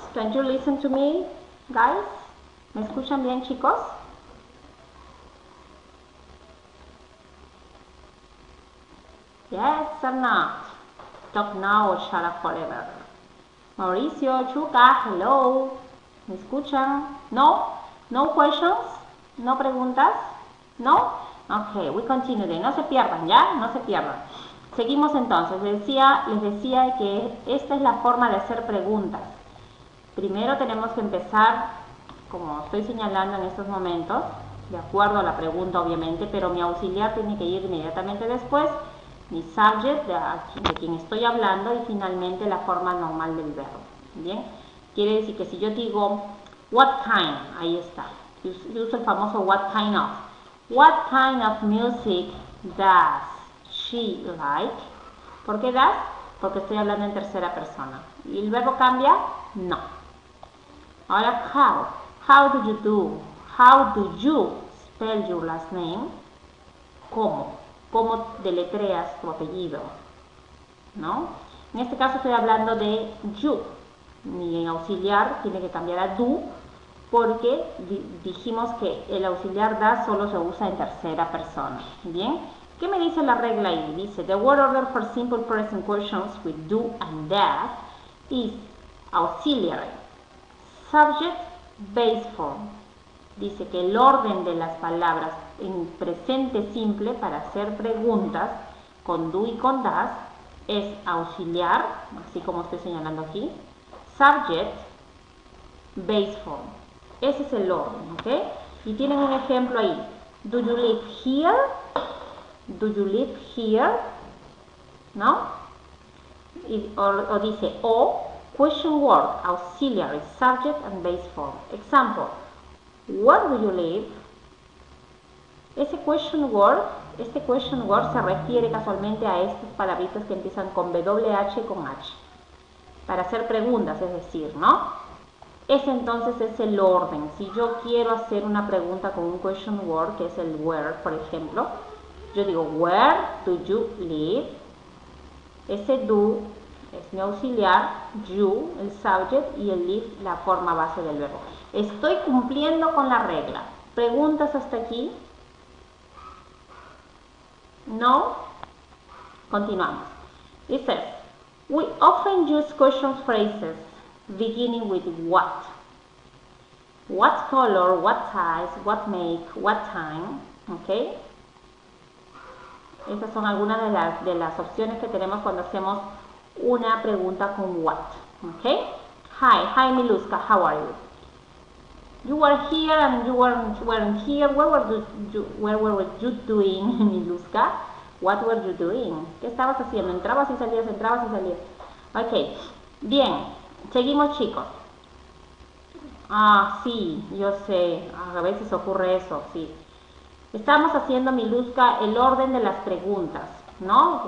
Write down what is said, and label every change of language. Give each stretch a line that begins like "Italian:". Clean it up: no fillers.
English: Can you listen to me, guys?
Spanish: ¿Me escuchan bien, chicos?
English: Yes or not? Talk now or shut up forever.
Spanish: Mauricio, Churka,
English: hello.
Spanish: ¿Me escuchan? No?
English: No questions?
Spanish: No preguntas? No?
English: Ok, we continue then.
Spanish: No se pierdan, ¿ya? No se pierdan. Seguimos entonces. Les decía que esta es la forma de hacer preguntas. Primero tenemos que empezar, como estoy señalando en estos momentos, de acuerdo a la pregunta obviamente, pero mi auxiliar tiene que ir inmediatamente después, mi subject, de quien estoy hablando, y finalmente la forma normal del verbo. ¿Bien? Quiere decir que si yo digo
English: what kind,
Spanish: ahí está. Uso el famoso what kind of.
English: What kind of music does she like?
Spanish: ¿Por qué does? Porque estoy hablando en tercera persona. ¿Y el verbo cambia? No. Ahora how.
English: How do you do? How do you spell your last name?
Spanish: ¿Cómo? ¿Cómo deletreas tu apellido? ¿No? En este caso estoy hablando de you. Mi auxiliar tiene que cambiar a do porque dijimos que el auxiliar da solo se usa en tercera persona. ¿Bien? ¿Qué me dice la regla ahí?
English: Dice, the word order for simple present questions with do and that is auxiliary. Subject, base form.
Spanish: Dice que el orden de las palabras en presente simple para hacer preguntas con do y con das es auxiliar, así como estoy señalando aquí, subject, base form. Ese es el orden, ¿ok? Y tienen un ejemplo ahí.
English: Do you live here? Do you live here? ¿No?
Spanish: O dice, o
English: question word, auxiliary, subject and base form. Example, where do you live?
Spanish: Este question word se refiere casualmente a estas palabritas que empiezan con WH y con H. Para hacer preguntas, es decir, ¿no? Ese entonces es el orden. Si yo quiero hacer una pregunta con un question word, que es el where, por ejemplo, yo digo,
English: where do you live?
Spanish: Ese do es mi auxiliar, you, el subject, y el live, la forma base del verbo. Estoy cumpliendo con la regla. ¿Preguntas hasta aquí? ¿No? Continuamos.
English: It says, we often use question phrases beginning with what. What color, what size, what make, what time. ¿Ok?
Spanish: Estas son algunas de las opciones que tenemos cuando hacemos una pregunta con what. ¿Ok?
English: Hi Miluska, how are you? You were here and you weren't here. Where were you doing, Miluska? What were you doing?
Spanish: ¿Qué estabas haciendo? Entrabas y salías, entrabas y salías. Ok, bien, seguimos chicos. Ah, sí, yo sé, a veces ocurre eso, sí. Estamos haciendo, Miluska, el orden de las preguntas, ¿no?